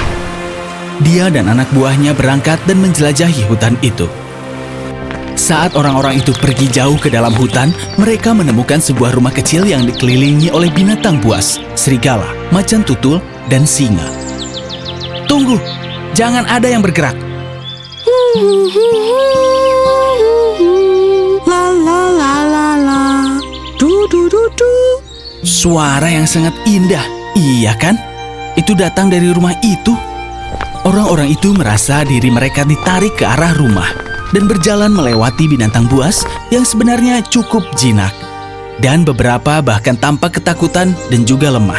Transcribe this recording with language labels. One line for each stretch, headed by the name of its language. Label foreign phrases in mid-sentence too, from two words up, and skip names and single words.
Indonesian: Dia dan anak buahnya berangkat dan menjelajahi hutan itu. Saat orang-orang itu pergi jauh ke dalam hutan, mereka menemukan sebuah rumah kecil yang dikelilingi oleh binatang buas, serigala, macan tutul, dan singa. Tunggu, jangan ada yang bergerak. La la la la la, du du du du. Suara yang sangat indah, iya kan? Itu datang dari rumah itu. Orang-orang itu merasa diri mereka ditarik ke arah rumah dan berjalan melewati binatang buas yang sebenarnya cukup jinak. Dan beberapa bahkan tampak ketakutan dan juga lemah.